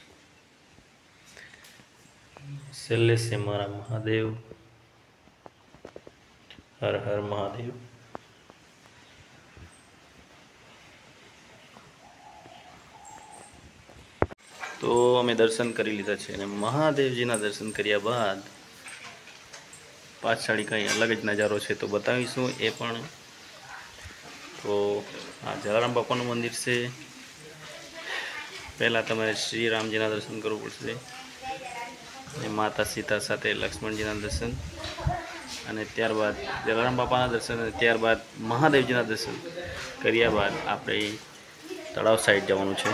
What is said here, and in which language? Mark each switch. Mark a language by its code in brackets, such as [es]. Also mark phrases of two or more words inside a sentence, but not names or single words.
[gu] સેલે સે મારા મહાદેવ, હર હર મહાદેવ। તો અમે દર્શન કરી લીધા છે ને મહાદેવજીના દર્શન કર્યા બાદ પાછાડી કઈ અલગ જ નજારો છે તો બતાવીશું એ પણ। તો આ જલારામ બાપાનું મંદિર છે। પહેલા તમારે શ્રી રામજીના દર્શન કરવું પડશે, માતા સીતા સાથે લક્ષ્મણજીના દર્શન, અને ત્યારબાદ જલારામ બાપાના દર્શન, અને ત્યારબાદ મહાદેવજીના દર્શન કર્યા બાદ આપણે તળાવ સાઇડ જવાનું છે।